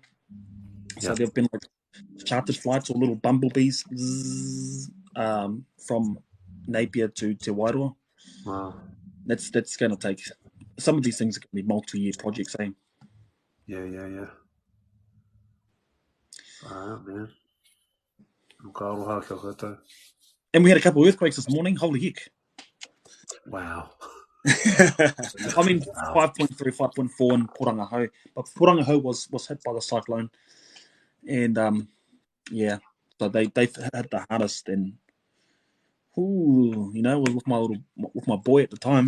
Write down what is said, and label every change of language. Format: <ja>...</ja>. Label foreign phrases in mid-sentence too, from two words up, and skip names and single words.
<en>So there've been like chartered flights or little bumblebees from Napier to Te Wairoa. Wow. That's going to take. Some of these things are going to be multi-year projects, eh? Yeah. Man.</en> <mi>Ka aroha kia koutou.</mi> <en>And we had a couple of earthquakes this morning. Holy heck. Wow. I mean, Wow. 5.3, 5.4 in Porangahau. But Porangahau was hit by the cyclone. And, yeah, so they've hit the hardest. And, was with my boy at the time.</en>